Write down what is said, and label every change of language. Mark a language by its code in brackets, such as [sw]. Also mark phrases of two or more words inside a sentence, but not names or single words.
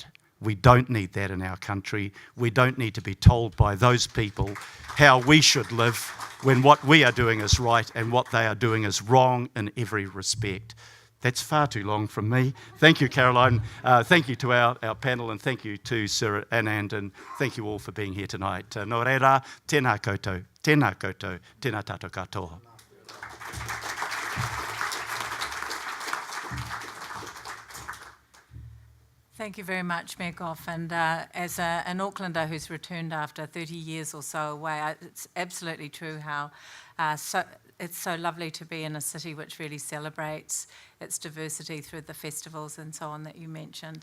[en] We don't need that in our country. We don't need to be told by those people how we should live when what we are doing is right and what they are doing is wrong in every respect. That's far too long from me. Thank you, Caroline. Thank you to our panel, and thank you to Sir Anand, and thank you all for being here tonight. [mi] Nō reira, tēnā koutou, tēnā koutou, tēnā tātou katoa. [en] Thank you very much, Mayor Goff. And as an Aucklander who's returned after 30 years or so away, it's absolutely true how it's so lovely to be in a city which really celebrates its diversity through the festivals and so on that you mentioned.